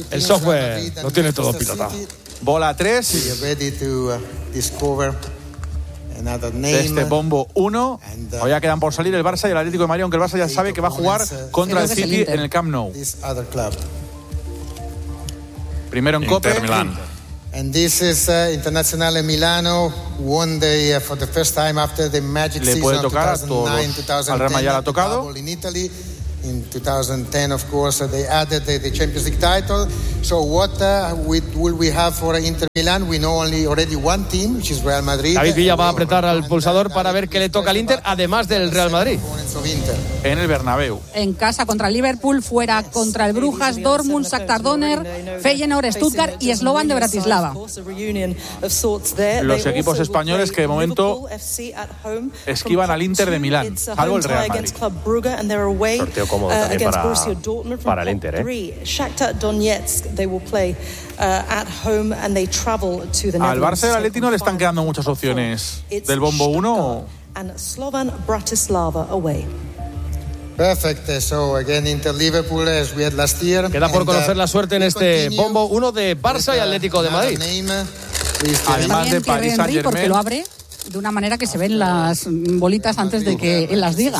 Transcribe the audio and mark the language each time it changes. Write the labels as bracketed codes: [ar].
[es] El software lo tiene todo pilotado. Bola 3. De este bombo 1. Hoy ya quedan por salir el Barça y el Atlético de Madrid, aunque el Barça ya sabe que va a jugar contra el City en el Camp Nou. Primero en Copa. Inter-Milán. [en] And this is Internazionale Milano won the for the first time after the magic season 2009-2010. [es] Al Real Madrid ya ha tocado. [en] In Italy in 2010 of course they added the Champions League title. So what will we have for Inter Milan? We know only already one team, which is Real Madrid. [es] David Villa va a apretar al pulsador para ver qué le toca al Inter además del Real Madrid. En el Bernabéu. En casa contra Liverpool, fuera contra el Brujas, Dortmund, Shakhtar Donetsk, Feyenoord, Stuttgart y Slovan de Bratislava. Los equipos españoles que de momento esquivan al Inter de Milán, salvo el Real Madrid. Sorteo cómodo también para el Inter, ¿eh? [en] They will play at home and they travel to the Netherlands. [es] Al Barça y al Atleti no le están quedando muchas opciones del bombo 1. [en] And Slovan Bratislava away. Perfect. So again Inter Liverpool as we had last year. [es] Queda por conocer la suerte en este bombo 1 de Barça y Atlético de Madrid. Además de Paris Saint-Germain, porque lo abre de una manera que se ven las bolitas antes de que él las diga.